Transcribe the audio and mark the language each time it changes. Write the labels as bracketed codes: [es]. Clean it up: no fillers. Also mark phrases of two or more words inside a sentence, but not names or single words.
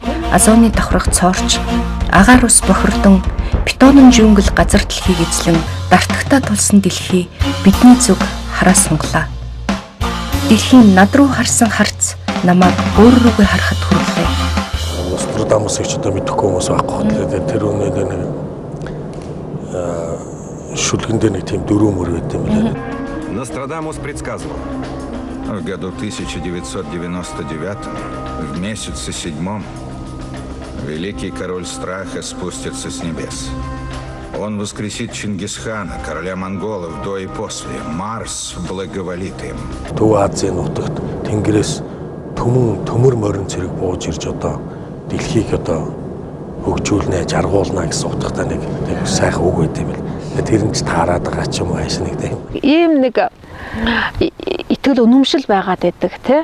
[mn] Азооны давхрах цоорч, агаар ус бохирдон, бетонын жүнгэл газар дэлхийг эзлэн дартагтаа тулсан дэлхий бидний зүг хараа сунглаа. Дэлхийн над руу харсан харц намайг өөр рүүгээ харахад хүрлээ. Нострадамус их ч одоо мэдэхгүй хүмүүс байхгүй. Тэгээд тэр үнээр нэг шүлгэндээ нэг тийм дөрөв мөр байт юм лээ. [ru] Нострадамус предсказывал. В году 1999, в месяце 7, великий король страха спустится с небес. Он воскресит Чингисхана, короля монголов до и после. Марс благоволит им. [mn] Төв Азийн нутагт Тэнгэрээс төмөр морин цэрэг бууж ирж одоо дэлхийг одоо хөгжүүлнэ, жаргуулна гэсэн утгатай нэг сайхан үг байт юм бэл. Тэр нь ч таарад байгаа ч юм уу хайш нэг тийм. Ийм нэг итгэл үнэмшил байгаад байдаг тий.